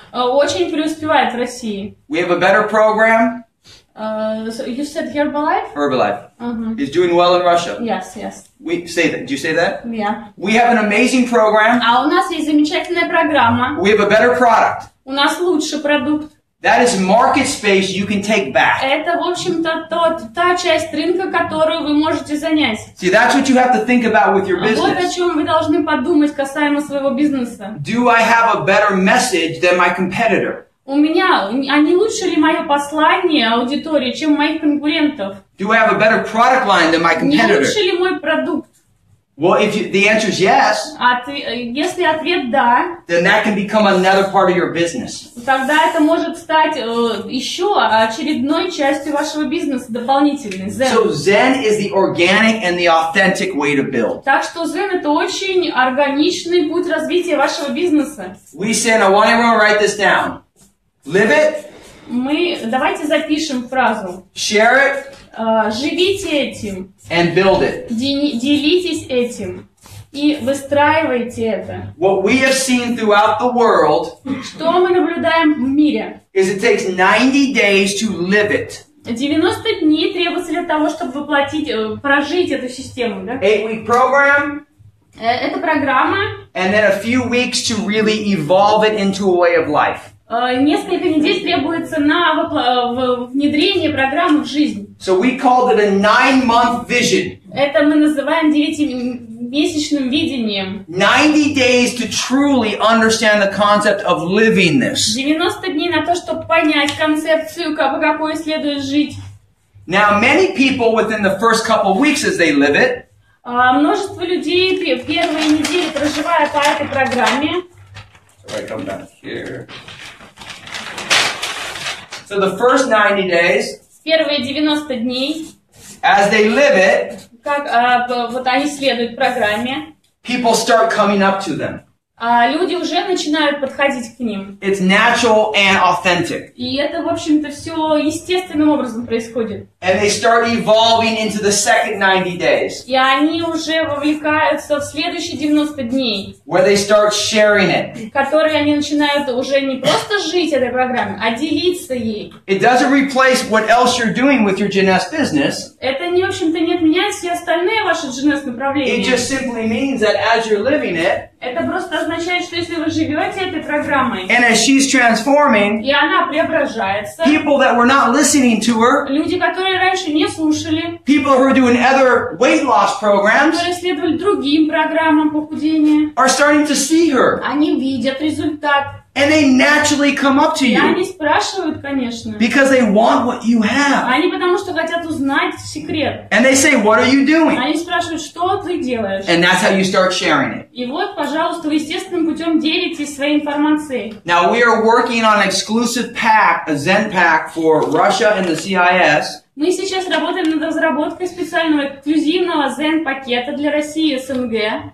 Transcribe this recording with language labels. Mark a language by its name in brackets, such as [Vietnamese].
[Russian] Очень преуспевает в России. [English] We have a better program. So you said Herbalife? Herbalife is doing well in Russia. Yes, yes. We say that. Do you say that? Yeah. We have an amazing program. [Russian] А у нас есть замечательная программа. [English] We have a better product. [Russian] У нас лучший продукт. [English] That is market space you can take back. [Russian] Это, в общем-то, та часть рынка, которую вы можете занять. [English] See, that's what you have to think about with your business. [Russian] Вот о чем вы должны подумать касаемо своего бизнеса. [English] Do I have a better message than my competitor? [Russian] У меня, а не лучше ли мое послание аудитории, чем у моих конкурентов? [English] Do I have a better product line than my [Russian] Не [English] competitor? [Russian] лучше ли мой продукт? [English] Well, if the answer is yes, [Russian] если ответ да, [English] then that can become another part of your business. [Russian] тогда это может стать еще очередной частью вашего бизнеса, дополнительной. [English] ZEN. So ZEN is the organic and the authentic way to build. [Russian] Так что ZEN это очень органичный путь развития вашего бизнеса. [English] We say, and I want everyone to write this down. Live it. [Russian] Давайте запишем фразу. [English] Share it. [Russian] Живите этим. [English] And build it. [Russian] Делитесь этим. И выстраивайте это. [English] What we have seen throughout the world [Russian] Что мы наблюдаем в мире? [English] is it takes 90 days to live it. [Russian] 90 дней требуется для того, чтобы воплотить, прожить эту систему. Да? [English] 8-week program. [Russian] Это программа. [English] And then a few weeks to really evolve it into a way of life. [Russian] Несколько недель требуется на внедрение программы в жизнь. [English] So we called it a 9-month vision. [Russian] Это мы называем 9-месячным видением. [English] 90 days to truly understand the concept of living this. [Russian] 90 дней на то, чтобы понять концепцию, по какой следует жить. [English] Now, many people within the first couple of weeks as they live it, [Russian] множество людей первые недели, проживая по этой программе, [English] so I come back here. So the first 90 days, [Russian] первые 90 дней, [English] as they live it, [Russian] вот они следуют программе, [English] people start coming up to them. [Russian] Люди уже начинают подходить к ним. [English] It's natural and authentic. [Russian] И это, в общем-то, все естественным образом происходит. [English] And they start evolving into the second 90 days. [Russian] И они уже вовлекаются в следующие 90 дней. [English] Where they start sharing it. [Russian] Которые они начинают уже не просто жить этой программе, а делиться ей. [English] It doesn't replace what else you're doing with your GNS business. [Russian] Это, в общем-то, не отменяет все остальные ваши GNS направления. [English] It just simply means that as you're living it, [Russian] это просто означает, что если вы живете этой программой, [English] and as she's transforming, [Russian] и она преображается, [English] people that were not listening to her, [Russian] люди, которые раньше не слушали, [English] people who are doing other weight loss programs, [Russian] которые следовали другим программам похудения, [English] are starting to see her. [Russian] Они видят результат. [English] And they naturally come up to [Russian] И [English] you. [Russian] они спрашивают, конечно. [English] Because they want what you have. [Russian] Они потому что хотят узнать секрет. [English] And they say, what are you doing? [Russian] Они спрашивают, что ты делаешь. [English] And that's how you start sharing it. [Russian] И вот, пожалуйста, вы естественным путем делитесь своей информацией. [English] Now we are working on an exclusive pack, a ZEN pack for Russia and the CIS. [Russian] Мы сейчас работаем над разработкой специального эксклюзивного ZEN-пакета для России и СНГ,